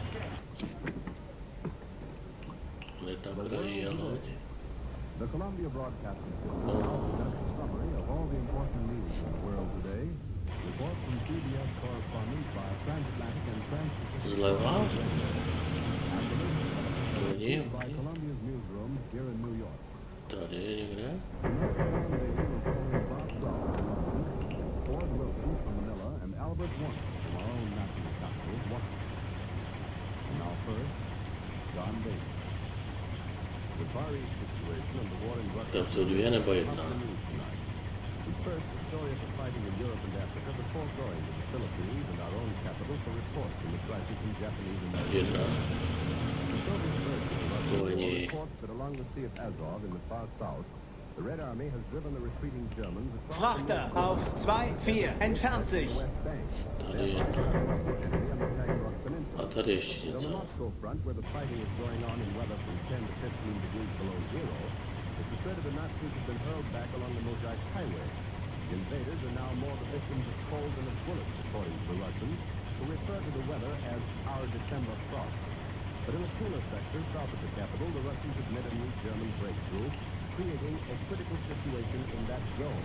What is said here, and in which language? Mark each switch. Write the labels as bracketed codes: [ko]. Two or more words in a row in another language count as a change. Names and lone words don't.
[cs] Hned na kraji je loď. [en] The Columbia Broadcasting System presents a summary of all the important news in the world today. Report from CBS correspondents by transatlantic and transpacific. [cs] Zleva? Není. [en] By Columbia's newsroom here in New York. [cs] Tady je někde. Tam jsou dvě nebo jedna? Jedna. To není. [de] Frachter auf 2-4 entfernt sich. [cs] Tady jedna. A tady ještě něco. [en] Invaders are now more the victims of cold than of bullets, according to the Russians, who refer to the weather as our December frost. But in the cooler sector south of the capital, the Russians admit a new German breakthrough, creating a critical situation in that zone.